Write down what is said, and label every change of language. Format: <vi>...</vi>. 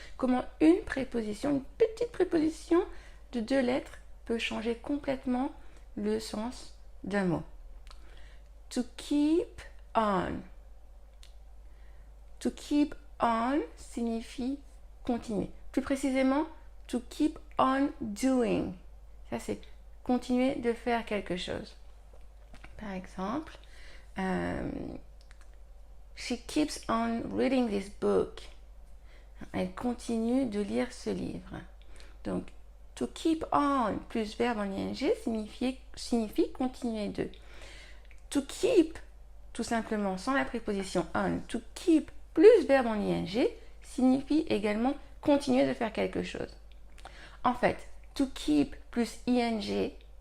<fr>Comment une préposition, une petite préposition de 2 lettres peut changer complètement le sens d'un mot. To keep on. To keep on signifie continuer. Plus précisément, to keep on doing. Ça, c'est continuer de faire quelque chose. Par exemple,</fr> <en>she keeps on reading this book.</en> <fr>Elle continue de lire ce livre. Donc, to keep on plus verbe en ing signifie continuer de. To keep, tout simplement, sans la préposition on, to keep plus verbe en ing signifie également continuer de faire quelque chose. En fait, to keep plus ing</fr>